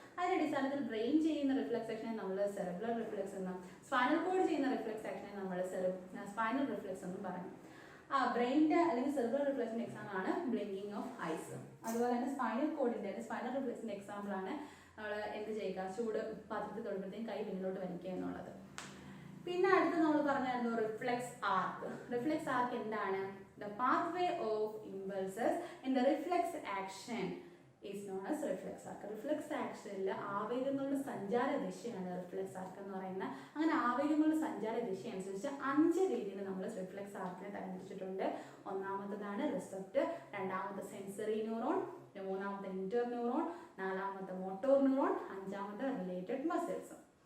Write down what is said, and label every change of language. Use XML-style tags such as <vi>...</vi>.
<ml>അതിന്റെ അടിസ്ഥാനത്തിൽ ബ്രെയിൻ ചെയ്യുന്ന റിഫ്ലെക്സ് ആക്ഷനെ നമ്മൾ സെറിബ്രൽ റിഫ്ലെക്സ് എന്നും, സ്പൈനൽ കോഡ് ചെയ്യുന്ന റിഫ്ലെക്സ് ആക്ഷനെ നമ്മൾ സ്പൈനൽ റിഫ്ലെക്സ് എന്നും പറയും. ബ്രെയിനിന്റെ അല്ലെങ്കിൽ സെറിബ്രൽ റിഫ്ലെക്സിന്റെ എക്സാമ്പിൾ ആണ് ബ്ലിങ്കിങ് ഓഫ് ഐസ്. അതുപോലെ തന്നെ സ്പൈനൽ കോഡിന്റെ സ്പൈനൽ റിഫ്ലെക്സിന്റെ എക്സാമ്പിൾ ആണ് നമ്മൾ എന്ത് ചെയ്യുക? ചൂട് പാത്രത്തിൽ തൊടുമ്പോഴത്തേക്കും കൈ പിന്നിലോട്ട് വലിക്കുക എന്നുള്ളത്. പിന്നെ അടുത്ത് നമ്മൾ പറഞ്ഞായിരുന്നു റിഫ്ലെക്സ് ആർക്ക്. റിഫ്ലെക്സ് ആർക്ക് എന്താണ്?</ml> <en>The pathway of impulses in the reflex action is known as reflex arc.</en> <ml>Reflex actionil ആവേഗങ്ങളുടെ സഞ്ചാര ദിശയാണ് റിഫ്ലെക്സ് ആർക്ക് എന്ന് പറയുന്നത്. അങ്ങനെ ആവേഗങ്ങളുടെ സഞ്ചാര ദിശ അനുസരിച്ച് 5 രീതിയിൽ നമ്മൾ റിഫ്ലെക്സ് ആർക്കിനെ തരംതിരിച്ചിട്ടുണ്ട്. ഒന്നാമത്തേതാണ് റിസപ്റ്റർ, രണ്ടാമത്തെ സെൻസറി ന്യൂറോൺ, മൂന്നാമത്തെ ഇന്റർ ന്യൂറോൺ, നാലാമത്തെ മോട്ടോർ ന്യൂറോൺ, അഞ്ചാമത്തെ റിലേറ്റഡ് മസിൽസ്.</ml>